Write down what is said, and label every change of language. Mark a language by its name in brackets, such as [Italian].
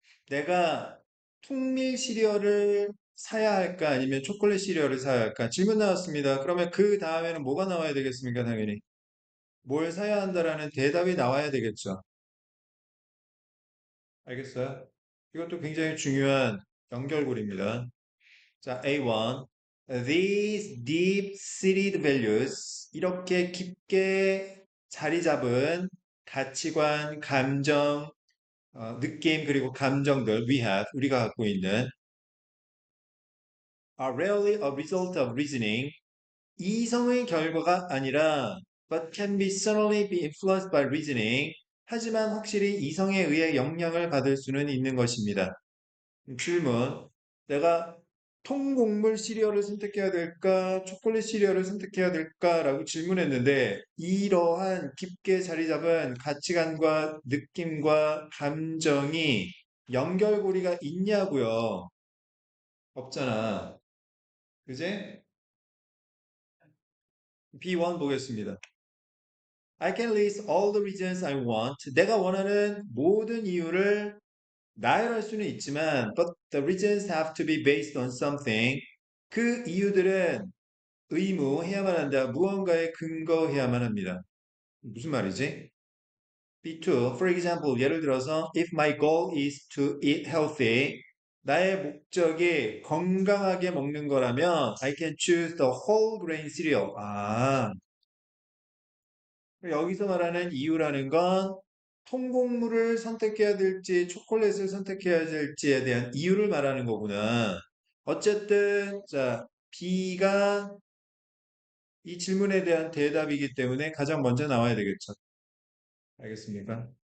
[Korean] 내가 통밀 시리얼을 사야 할까 아니면 초콜릿 시리얼을 사야 할까? 질문 나왔습니다. 그러면 그 다음에는 뭐가 나와야 되겠습니까? 당연히. 뭘 사야 한다라는 대답이 나와야 되겠죠. 알겠어요? 이것도 굉장히 중요한 연결고리입니다. 자, A1. [English] These deep-seated values. [Korean] 이렇게 깊게 자리 잡은 가치관, 감정, 느낌, 그리고 감정들 [English] we have, [Korean] 우리가 갖고 있는 [English] are rarely a result of reasoning. [Korean] 이성의 결과가 아니라 [English] but can be certainly be influenced by reasoning. [Korean] 하지만 확실히 이성에 의해 영향을 받을 수는 있는 것입니다. 질문. 내가 통곡물 시리얼을 선택해야 될까? 초콜릿 시리얼을 선택해야 될까? 라고 질문했는데 이러한 깊게 자리 잡은 가치관과 느낌과 감정이 연결고리가 있냐고요? 없잖아. 그제? B1 보겠습니다. [English] I can list all the reasons I want. [Korean] 내가 원하는 모든 이유를 나열할 수는 있지만, [English] but the reasons have to be based on something. [Korean] 그 이유들은 의무해야만 한다. 무언가에 근거해야만 합니다. 무슨 말이지? [English] B2, for example, [Korean] 예를 들어서, [English] if my goal is to eat healthy, [Korean] 나의 목적이 건강하게 먹는 거라면, [English] I can choose the whole grain cereal. [Korean] 여기서 말하는 이유라는 건 통곡물을 선택해야 될지 초콜릿을 선택해야 될지에 대한 이유를 말하는 거구나. 어쨌든 자 B가 이 질문에 대한 대답이기 때문에 가장 먼저 나와야 되겠죠. 알겠습니까?